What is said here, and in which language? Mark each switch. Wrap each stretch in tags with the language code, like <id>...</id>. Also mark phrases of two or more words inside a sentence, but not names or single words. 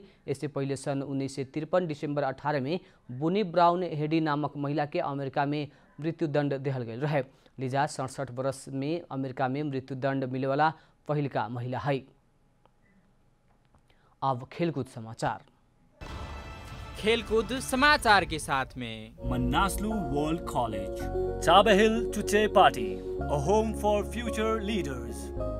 <bho>इससे पहले सन 1953 दिसंबर 18 में बुनी ब्राउन हेडी नामक महिला के अमेरिका में मृत्युदंड देहल गईल रहे। लिजा 67 वर्ष में अमेरिका में मृत्युदंड मिलेवाला पहिलका महिला है। अब खेलकूद समाचार। खेलकूद समाचार के साथ में</bho> <en>Manaslu World College, Tabahil Tuche Party, a home for future leaders.</en>